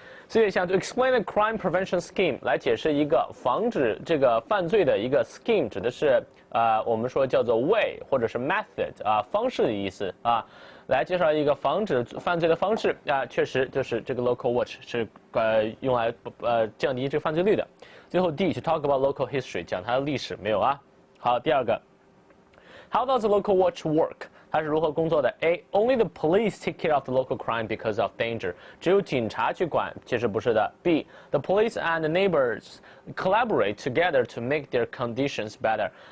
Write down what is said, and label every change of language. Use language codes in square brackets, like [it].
[zh] C 选项 [en] To explain a crime prevention scheme [zh] 来解释一个防止这个犯罪的一个 scheme 指的是我们说叫做 way 或者是 method 方式的意思来介绍一个防止犯罪的方式确实就是这个 local watch 是用来降低这个犯罪率的。最后 D [en] to talk about local history [zh] 讲它的历史没有好，第二个 [en] How does the local watch work？ [zh] 它是如何工作的 ？A. [en] Only the police take care of the local crime because of danger. [zh] 只有警察去管，其实不是的。 B. [en] The police and the neighbors collaborate together to make their conditions better.